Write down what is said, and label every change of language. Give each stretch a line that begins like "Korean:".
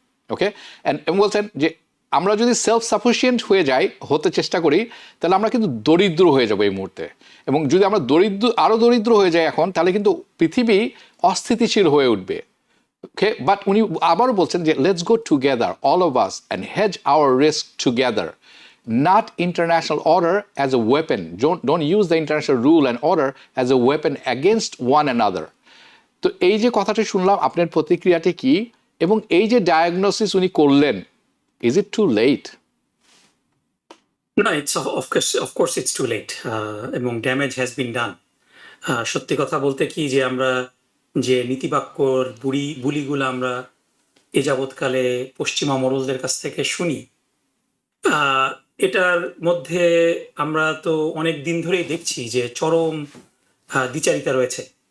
Bangla: ওকে, এবং বলছেন যে আমরা যদি সেলফ সাফিসিয়েন্ট হতে চেষ্টা করি, তাহলে আমরা কিন্তু দরিদ্র হয়ে যাবো এই মুহূর্তে। এবং যদি আমরা আরো দরিদ্র হয়ে যাই এখন, তাহলে কিন্তু পৃথিবী অস্থিতিশীল হয়ে উঠবে।
English: okay, but
Bangla: উনি আবারও বলছেন যে
English: Let's go together all of us and hedge our risk together, not international order as a weapon. Don't use the international rule and order as a weapon against one another.
Bangla: তো এই যে কথাটি শুনলাম, আপনার প্রতিক্রিয়াটি কি? এবং এই যে ডায়াগনোসিস উনি করলেন,
English: is it too late? No, it's of course it's too late. এবং damage has been done.
Bangla: সত্যি কথা বলতে কি, যে আমরা যে নীতিবাক্যর বুলিগুলো আমরা এ যাবৎকালে পশ্চিমা মোড়লদের কাছ থেকে শুনি, এটার মধ্যে আমরা তো অনেক দিন ধরেই দেখছি যে চরম দ্বিচারিতা রয়েছে।